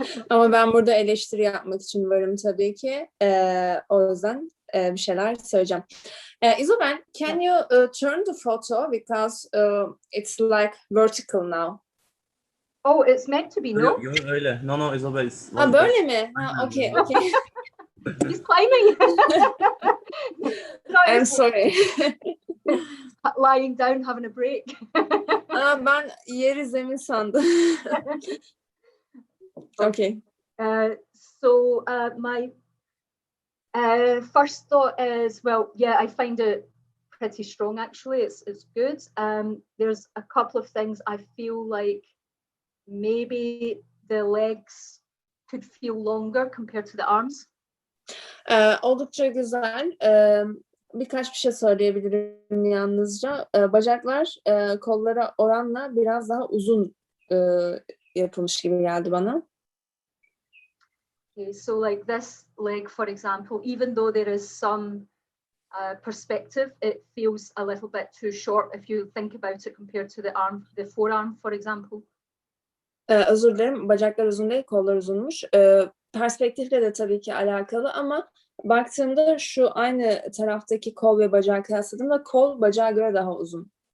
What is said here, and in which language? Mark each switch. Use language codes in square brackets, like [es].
[tr] Ama ben burada eleştiri yapmak için varım tabii ki. O yüzden bir şeyler söyleyeceğim. [en] Isabel, can you turn the photo because it's like vertical now? Oh, it's meant to be, no? [tr] Yok öyle. No, Isabel. Ha böyle mi? Ha, okay. [en] He's climbing. No, I'm sorry. Lying down, having a break. [tr] Ben yeri zemin sandım. [en] Okay. So my first thought is, well, yeah, I find it pretty strong actually. It's good. There's a couple of things I feel like maybe the legs could feel longer compared to the arms. [tr] Oldukça güzel. Birkaç bir şey söyleyebilirim yalnızca. Bacaklar kollara oranla biraz daha uzun yapılmış gibi geldi bana. [en] Okay, so like this leg, for example, even though there is some perspective, it feels a little bit too short if you think about it compared to the forearm, for example. [tr] Özür dilerim, bacaklar uzun değil, kollar uzunmuş. Perspektifle de tabii ki alakalı ama baktığımda şu aynı taraftaki kol ve bacağı kıyasladığımda kol bacağa göre daha uzun.